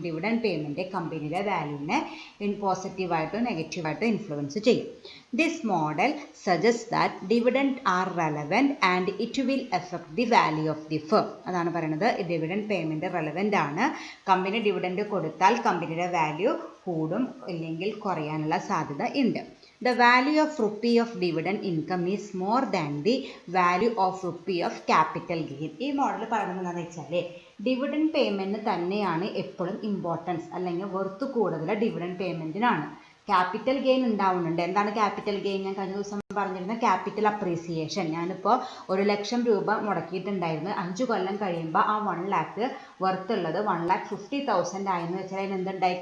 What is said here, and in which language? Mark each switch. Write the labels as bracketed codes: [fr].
[ml] Dividend payment കമ്പനിയുടെ വാല്യൂവിനെ പോസിറ്റീവായിട്ടോ നെഗറ്റീവായിട്ടോ influence ചെയ്യും. [en] This model suggest that dividend are relevant and it will effect the value of the firm. [ml] അതാണ് പറയുന്നത്. Dividend payment relevant ആണ്. Company dividend കൊടുത്താൽ കമ്പനിയുടെ value കൂടും, ഇല്ലെങ്കിൽ കുറയാനുള്ള സാധ്യത ഉണ്ട്. [en] The value of rupee of dividend income is more than the value of rupee of capital gain. [ml] ഈ മോഡൽ പറയുന്നത് എന്താണെന്ന് വെച്ചാൽ ഡിവിഡൻഡ് പേയ്മെൻറ്റിന് തന്നെയാണ് എപ്പോഴും ഇമ്പോർട്ടൻസ്, അല്ലെങ്കിൽ വെർത്ത് കൂടുതൽ ഡിവിഡൻഡ് പേയ്മെൻറ്റിനാണ്. ക്യാപിറ്റൽ ഗെയിൻ ഉണ്ടാവുന്നുണ്ട്. എന്താണ് ക്യാപിറ്റൽ ഗെയിൻ? ഞാൻ കഴിഞ്ഞ ദിവസം പറഞ്ഞിരുന്ന ക്യാപിറ്റൽ അപ്രീസിയേഷൻ. ഞാനിപ്പോൾ 1,00,000 രൂപ മുടക്കിയിട്ടുണ്ടായിരുന്നു. 5 കൊല്ലം കഴിയുമ്പോൾ ആ 1 lakh വർത്ത് ഉള്ളത് 1,50,000 ആയെന്ന് വെച്ചാൽ അതിന് എന്തുണ്ടായി?